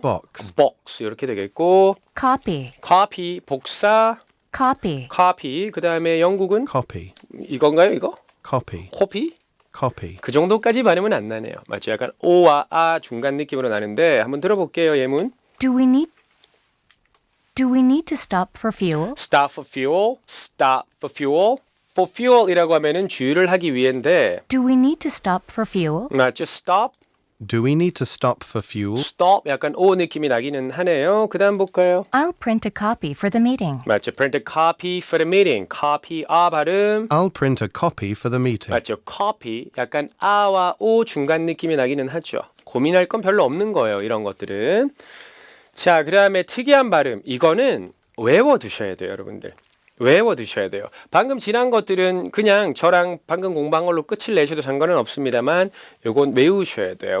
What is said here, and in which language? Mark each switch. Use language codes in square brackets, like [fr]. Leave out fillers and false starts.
[en] box, [ko] box 이렇게 되겠고 [en] copy, [ko] copy 복사 [en] copy, [ko] copy. 그다음에 영국은 [en] copy, [ko] 이건가요? 이거? [en] copy, copy? copy. [ko] 그 정도까지 발음은 안 나네요. 맞죠? 약간 오와 아 중간 느낌으로 나는데 한번 들어볼게요. 예문. [en] Do we need to stop for fuel? Stop for fuel. Stop for fuel. For fuel [ko] 이라고 하면은 주유를 하기 위해인데 [en] Do we need to stop for fuel? [ko] 맞죠? Stop. [en] Do we need to stop for fuel? Stop. [ko] 약간 오 느낌이 나기는 하네요. 그다음 볼까요? [en] I'll print a copy for the meeting. [ko] 맞죠? [en] Print a copy for the meeting. [ko] Copy 아 발음. [en] I'll print a copy for the meeting. [ko] 맞죠? Copy. 약간 아와 오 중간 느낌이 나기는 하죠. 고민할 건 별로 없는 거예요. 이런 것들은. 자, 그다음에 특이한 발음. 이거는 외워두셔야 돼요, 여러분들. 외워두셔야 돼요. 방금 지난 것들은 그냥 저랑 방금 공부한 걸로 끝을 내셔도 상관은 없습니다만 요건 외우셔야 돼요.